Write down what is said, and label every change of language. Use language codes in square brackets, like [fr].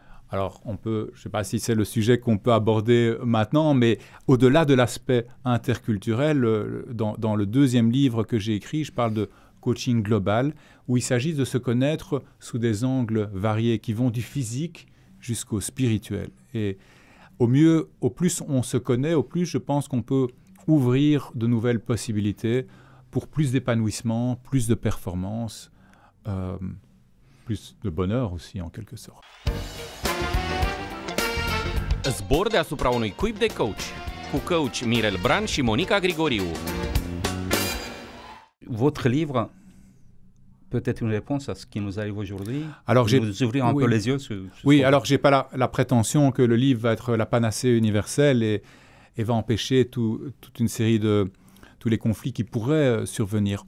[fr] Alors, je ne sais pas si c'est le sujet qu'on peut aborder maintenant, mais au-delà de l'aspect interculturel, dans le 2e livre que j'ai écrit, je parle de coaching global, où il s'agit de se connaître sous des angles variés qui vont du physique jusqu'au spirituel. Et au plus on se connaît, au plus je pense qu'on peut ouvrir de nouvelles possibilités pour plus d'épanouissement, plus de performance, plus de bonheur aussi en quelque sorte. [ro] Zbor deasupra unui cuib de coach, cu coach Mirel Bran și Monica Grigoriu. [fr] Votre livre peut être une réponse à ce qui nous arrive aujourd'hui. Alors, vous ouvrir un peu les yeux sur alors je n'ai pas la prétention que le livre va être la panacée universelle et va empêcher toute une série de tous les conflits qui pourraient survenir.